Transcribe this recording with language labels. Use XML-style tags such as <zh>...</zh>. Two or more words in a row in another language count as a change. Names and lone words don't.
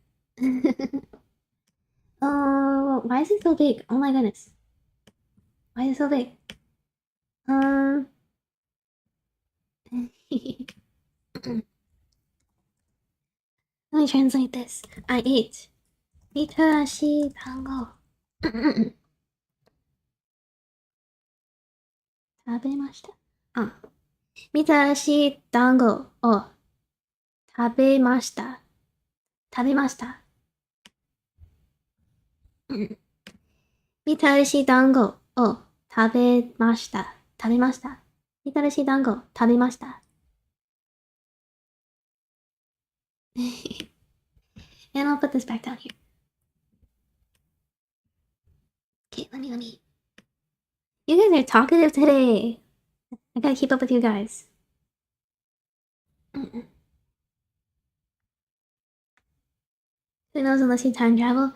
<en>Oh, why is it so big? Oh my goodness. Why is it so big? Let me translate this. I ate.</en> <ja>みたらし団子. 食べました。あ、みたらし団子を食べました。食べました。みたらし団子を食べました。食べました。みたらし団子食べました。</ja> <en>And I'll put this back down here. Okay, let me. You guys are talkative today. I gotta keep up with you guys. Who knows unless you time travel?</en>